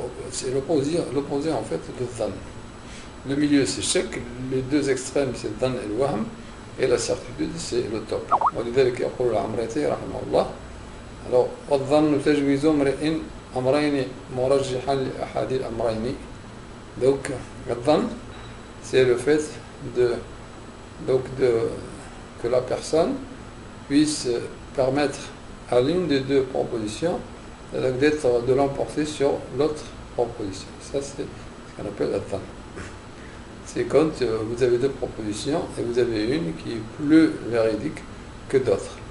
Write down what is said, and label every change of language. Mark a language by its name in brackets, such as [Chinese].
[French] C'est l'opposé en fait de Dhan. Le milieu c'est shak, les deux extrêmes c'est Dhan et le wahm, et la certitude c'est le top. [Arabic] ولذلك يقول العمريتي رحمه الله. Alors الظن تجويز امرئ أمرين مرجحا لأحد الأمرين. [French] Donc الظن c'est le fait que la personne puisse permettre à l'une des deux propositions de l'emporter sur l'autre proposition. Ça c'est ce qu'on appelle الظن. C'est quand vous avez deux propositions et vous avez une qui est plus véridique que d'autres.